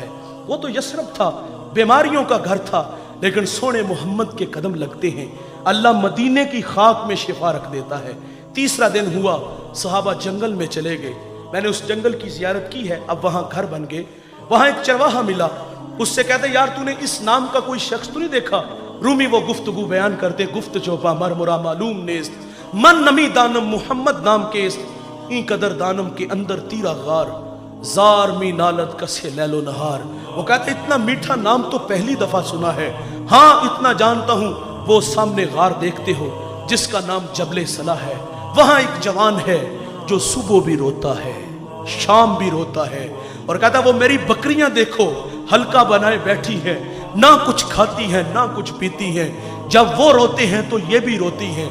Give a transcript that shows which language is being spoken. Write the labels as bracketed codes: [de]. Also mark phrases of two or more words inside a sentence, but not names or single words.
[ur] وہ تو یثرب تھا، بیماریوں کا گھر تھا، لیکن سونے محمد کے قدم لگتے ہیں، اللہ مدینے کی خاک میں شفا رکھ دیتا ہے۔ تیسرا دن ہوا، صحابہ جنگل میں چلے گئے۔ میں نے اس جنگل کی زیارت کی ہے، اب وہاں گھر بن گئے۔ وہاں ایک چرواہا ملا، اس سے کہتے یار تو نے اس نام کا کوئی شخص تو نہیں دیکھا؟ رومی وہ گفتگو بیان کرتے، [fa] گفت چوپا مرمرا معلوم نیست، من نمی دانم محمد نام کیست، این قدر دانم کے اندر تیرا غار، زار می نالت کسے لیل و نہار۔ [ur] وہ کہتے اتنا میٹھا نام تو پہلی دفعہ سنا ہے، ہاں اتنا جانتا ہوں وہ سامنے غار دیکھتے ہو جس کا نام جبل صلاح ہے، وہاں ایک جوان ہے جو صبح بھی روتا ہے شام بھی روتا ہے، اور کہتا وہ میری بکریاں دیکھو حلقہ بنائے بیٹھی ہیں، نہ کچھ کھاتی ہیں نہ کچھ پیتی ہیں، جب وہ روتے ہیں تو یہ بھی روتی ہیں۔